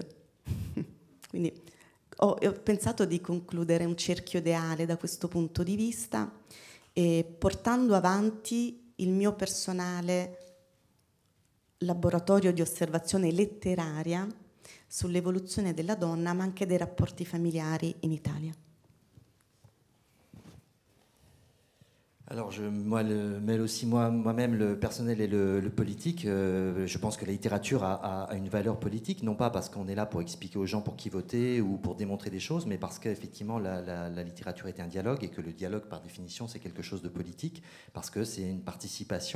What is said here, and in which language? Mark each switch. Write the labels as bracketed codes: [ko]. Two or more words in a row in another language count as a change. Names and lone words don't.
[it] Quindi ho pensato di concludere un cerchio ideale da questo punto di vista e portando avanti il mio personale laboratorio di osservazione letteraria sull'evoluzione della donna, ma anche dei rapporti familiari in Italia. [fr] Alors, je mêle aussi moi-même le personnel et le politique. Je pense que la littérature a une valeur politique, non pas parce qu'on est là pour expliquer aux gens pour qui voter ou pour démontrer des choses, mais parce qu'effectivement la littérature est un dialogue et que le dialogue, par définition, c'est quelque chose de politique, parce que c'est une participation.